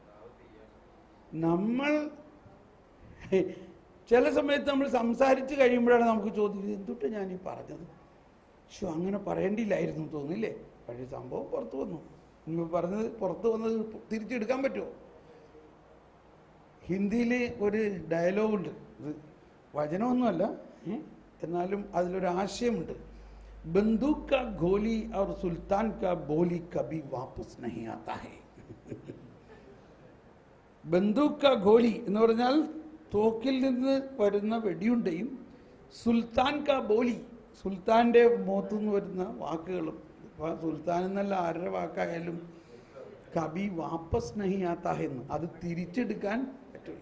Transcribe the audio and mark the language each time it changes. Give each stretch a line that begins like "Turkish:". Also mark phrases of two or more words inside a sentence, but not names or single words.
Malayalam: നമ്മൾ ചില സമയത്ത് നമ്മൾ സംസാരിച്ച് കഴിയുമ്പോഴാണ് നമുക്ക് ചോദിക്കുന്നത്, എന്തുട്ട് ഞാൻ ഈ പറഞ്ഞത്, അങ്ങനെ പറയേണ്ടിയില്ലായിരുന്നു തോന്നില്ലേ. പക്ഷേ സംഭവം പുറത്തു വന്നു. നിങ്ങൾ പറഞ്ഞത് പുറത്ത് വന്നത് തിരിച്ചെടുക്കാൻ പറ്റുമോ? ഹിന്ദിയിൽ ഒരു ഡയലോഗുണ്ട്, ഇത് വചനമൊന്നുമല്ല, എന്നാലും അതിലൊരു ആശയമുണ്ട്.
Hindi: बंदूक का गोली और सुल्तान का बोली कभी वापस नहीं आता है. बंदूक का गोली
Malayalam: എന്ന് പറഞ്ഞാൽ തോക്കിൽ നിന്ന് വരുന്ന വെടിയുണ്ടയും
Hindi: सुल्तान का बोली,
Malayalam: സുൽത്താൻ്റെ മുഖത്തു നിന്ന് വരുന്ന വാക്കുകളും, ഇപ്പോൾ സുൽത്താൻ എന്നല്ല ആരുടെ വാക്കായാലും
Hindi: कभी वापस नहीं आता
Malayalam: എന്ന്, അത് തിരിച്ചെടുക്കാൻ പറ്റില്ല.